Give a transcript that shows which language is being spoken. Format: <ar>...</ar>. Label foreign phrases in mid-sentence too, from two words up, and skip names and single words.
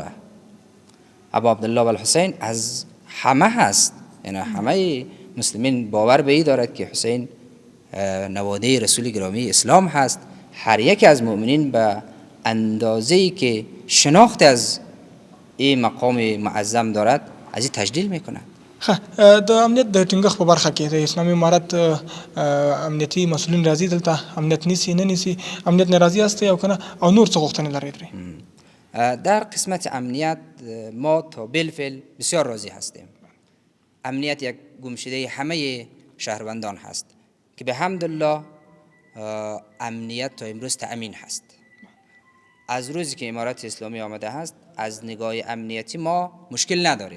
<fa>ابو عبدالله و الحسین از همه هست، یعنی همه مسلمین باور به این دارد که حسین نواده رسول گرامی اسلام هست. هر یک از مؤمنین به اندازه‌ای که شناخت از این مقام معظم دارد از این تجلیل میکنه.</fa> <ps>د امنیت د ټینګښت په برخه کې د اسلامي امارت امنیتي مسؤلین راځي دلته، امنیت نیسي نه نیسي، امنیت نه راضي هستي او کنه او نور څه غوښتنې لرئ؟</ps> <fa>در قسمت امنیت ما تا بالفعل بسیار راضی هستیم. امنیت یک گمشده همه شهروندان هست که به حمدالله امنیت تا امروز تأمین هست. از روزی که امارت اسلامی آمده هست از نگاه امنیتی ما مشکل نداریم.</fa>